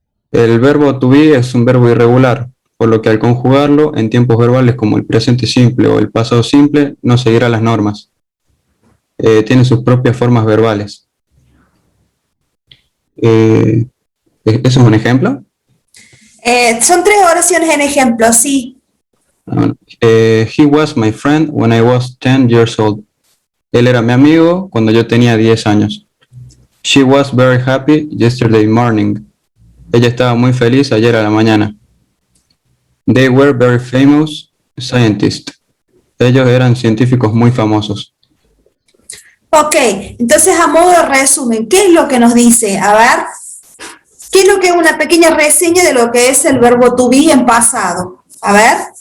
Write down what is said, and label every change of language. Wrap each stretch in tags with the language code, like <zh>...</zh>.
<es>El verbo to be es un verbo irregular, por lo que al conjugarlo en tiempos verbales como el presente simple o el pasado simple no seguirá las normas. Tiene sus propias formas verbales. ¿Eso es un ejemplo? Son 3 oraciones en ejemplo, sí.</es> <en>He was my friend when I was 10 years old.</en> <es>Él era mi amigo cuando yo tenía 10 años.</es> <en>She was very happy yesterday morning.</en> <es>Ella estaba muy feliz ayer a la mañana.</es> <en>They were very famous scientists.</en> <es>Ellos eran científicos muy famosos. Ok, entonces a modo de resumen, ¿qué es lo que nos dice? A ver, ¿qué es lo que es una pequeña reseña de lo que es el verbo to be en pasado? A ver.</es>